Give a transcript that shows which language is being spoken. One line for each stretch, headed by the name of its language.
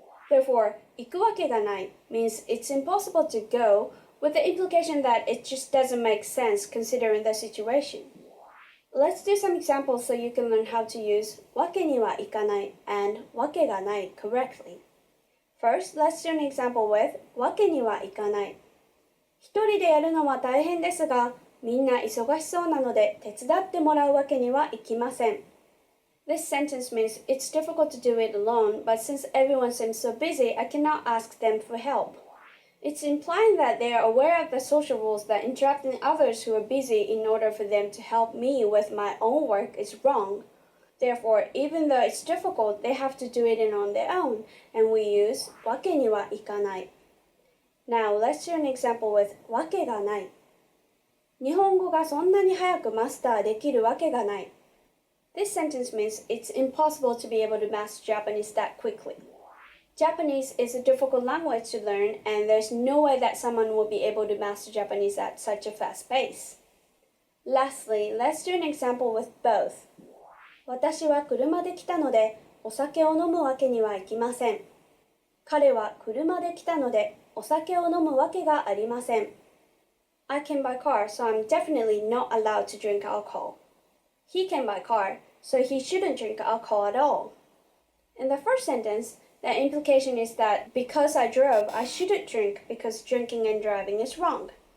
English: Therefore, 行くわけがない means it's impossible to go, with the implication that it just doesn't make sense considering the situation. Let's do some examples so you can learn how to use わけにはいかない and わけがない correctly. First, let's do an example with わけにはいかない。
Japanese: 一人でやるのは大変ですが、みんな忙しそうなので手伝ってもらうわけにはいきません。
English: This sentence means it's difficult to do it alone, but since everyone seems so busy, I cannot ask them for help. It's implying that they are aware of the social rules that interrupting others who are busy in order for them to help me with my own work is wrong. Therefore, even though it's difficult, they have to do it on their own, and we use わけにはいかない. Now, let's do an example with わけがない。
Japanese: 日本語がそんなに早くマスターできるわけがない。
English: This sentence means it's impossible to be able to master Japanese that quickly. Japanese is a difficult language to learn, and there's no way that someone will be able to master Japanese at such a fast pace. Lastly, let's do an example with both.
Japanese: 私は車で来たので、お酒を飲むわけにはいきません。彼は車で来たので、お酒を飲むわけがありません。
English: I came by car, so I'm definitely not allowed to drink alcohol. He came by car, so he shouldn't drink alcohol at all. In the first sentence, the implication is that because I drove, I shouldn't drink because drinking and driving is wrong.